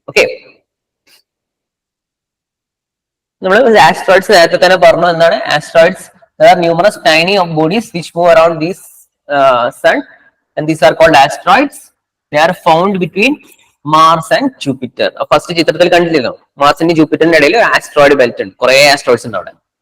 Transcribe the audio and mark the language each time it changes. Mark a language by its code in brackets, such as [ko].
[ml] Okay, നമ്മൾ asteroids നേരത്തെ തന്നെ പറഞ്ഞു. എന്താണ് asteroids? [en] There are numerous tiny bodies which move around this sun, and these are called asteroids. They are found between Mars and Jupiter. [ml] First ചിത്രത്തിൽ കണ്ടില്ലല്ലോ, മാർസിന്റെ ജൂപ്പിറ്ററിന്റെ ഇടയിൽ ഒരു ആസ്ട്രോയിഡ് ബെൽറ്റ് ഉണ്ട്, കുറെ ആസ്ട്രോയിഡ്സ് ഉണ്ട് അവിടെ.